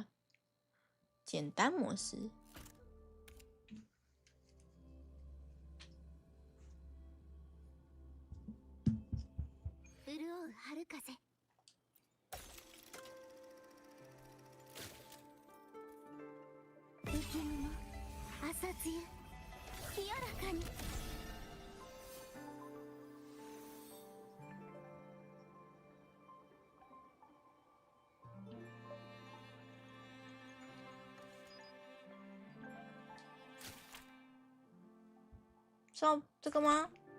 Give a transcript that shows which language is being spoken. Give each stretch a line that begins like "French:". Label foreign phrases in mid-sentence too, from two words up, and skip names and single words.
Chinese: 简单模式。
Japanese: 潤う春風。浮き雲、朝露、清らかに。
Chinese: 是要这个吗？